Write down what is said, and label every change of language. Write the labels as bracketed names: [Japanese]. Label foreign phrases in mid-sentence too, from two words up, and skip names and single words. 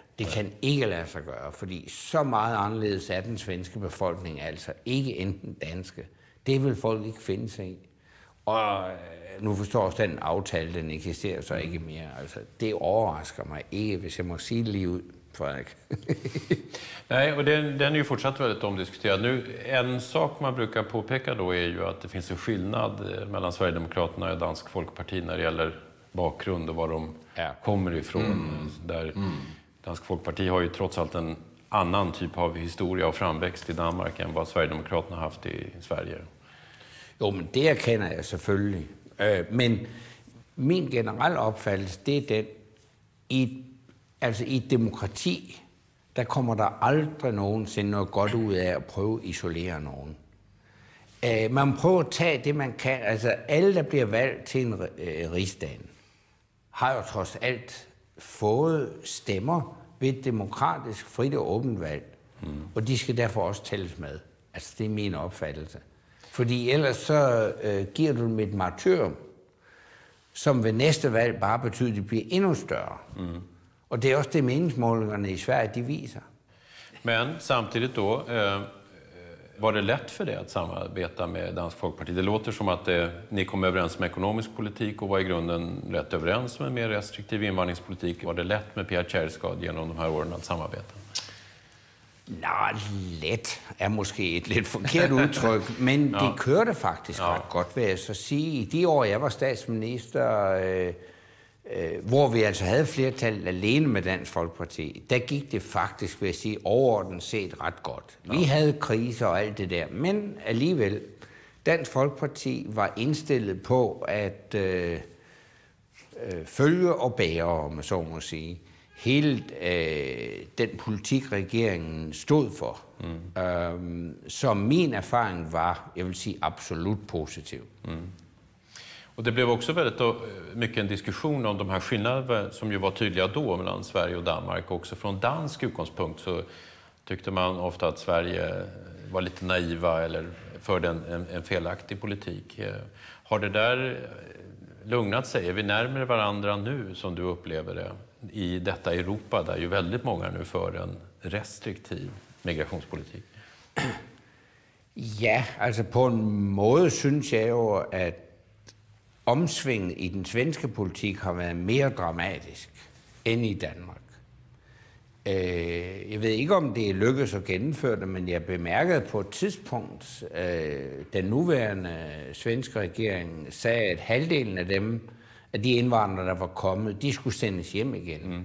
[Danish] Det kan ikke lade sig gøre, fordi så meget anderledes er den svenske befolkning altså ikke enten danske. Det vil folk ikke finde sig i. Og nu forstår også den aftale, den eksisterer så ikke mere. Altså, det overrasker mig ikke, hvis jeg må sige det lige ud, Frederik. [Swedish] Nej, och den är ju fortsatt väldigt omdiskuterad. Nu, en sak man brukar påpeka då är ju att det finns en skillnad mellan Sverigedemokraterna och Dansk Folkeparti när det gäller bakgrund och var de kommer ifrån. Där Dansk Folkeparti har ju trots allt en annan typ av historia och framväxt i Danmark än vad Sverigedemokraterna har haft i Sverige. [Danish] Jo, men det erkender jeg selvfølgelig. Men min generelle opfattelse, det er den, i et demokrati, der kommer der aldrig nogensinde noget godt ud af at prøve at isolere nogen. Man prøver at tage det, man kan. Altså alle, der bliver valgt til en rigsdag, har jo trods alt fået stemmer ved et demokratisk, frit og åbent valg. Og de skal derfor også tælles med. Altså det er min opfattelse. Fordi ellers så giver du dem et martyrium, som ved næste valg bare betyder, at de bliver endnu større. [Swedish] Och det är också det meningsmålingarna i Sverige de visar. Men samtidigt då, var det lätt för det att samarbeta med Dansk Folkeparti? Det låter som att ni kom överens med ekonomisk politik och var i grunden rätt överens med mer restriktiv invandringspolitik. Var det lätt med Pia Kjærsgaard genom de här åren att samarbeta? [Danish] Nej, let er måske et lidt forkert udtryk, men det kørte faktisk ret godt, vil jeg så sige. I de år, jeg var statsminister, hvor vi altså havde flertal alene med Dansk Folkeparti, der gik det faktisk, vil jeg sige, overordnet set ret godt. Vi havde kriser og alt det der, men alligevel, Dansk Folkeparti var indstillet på at følge og bære, om man så må sige, hele den politik, regeringen stod for. Så min erfaring var, jeg vil sige, absolut positiv. [Swedish] Och det blev också väldigt mycket en diskussion om de här skillnaderna som ju var tydliga då mellan Sverige och Danmark. Också från dansk utgångspunkt så tyckte man ofta att Sverige var lite naiva eller förde en felaktig politik. Har det där lugnat sig? Är vi närmare varandra nu som du upplever det i detta Europa där ju väldigt många nu för en restriktiv migrationspolitik? [Danish] Ja, altså på en måde synes jeg jo, at omsvinget i den svenske politik har været mere dramatisk end i Danmark. Jeg ved ikke, om det er lykkedes at gennemføre det, men jeg bemærkede på et tidspunkt, den nuværende svenske regering sagde, at halvdelen af dem, af de indvandrere, der var kommet, de skulle sendes hjem igen.